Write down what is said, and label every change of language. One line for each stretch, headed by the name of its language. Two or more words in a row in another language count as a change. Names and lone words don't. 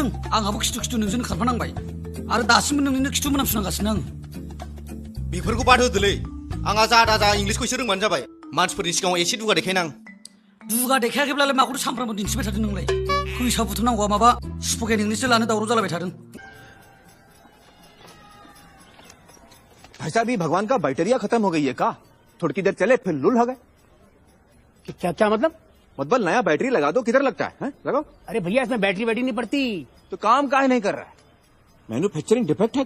Bodo: आंहाबो खिथु नोंजोंनो खारफानांबाय आरो दासिमबो नोंनिनो खिथु मोनामसुनांगासिनो आं। बेफोरखौ बाद होदोलै। आंहा जा इंलिसखौ एसे रोंबानो जाबाय। मानसिफोरनि सिगाङाव एसे दुगा देखायनां। दुगा देखायाखैब्लालाय माखौथो सानफ्रामबो दिन्थिबाय थादों नोंलाय? फैसा बुथुमनांगौआ माबा
English: spoken Englishसो
Bodo: लानो दावराव जालायबाय थादों।
Hindi: भाई साहब ये भगवान का बैटरिया खत्म हो गई है का? थोड़ी देर चले फिर लुल हो गए। क्या मतलब? नया बैटरी लगा दो, किधर लगता है? लगाओ। अरे भैया इसमें बैटरी नहीं पड़ती। तो काम काहे नहीं कर रहा है? मैन्युफैक्चरिंग डिफेक्ट है का?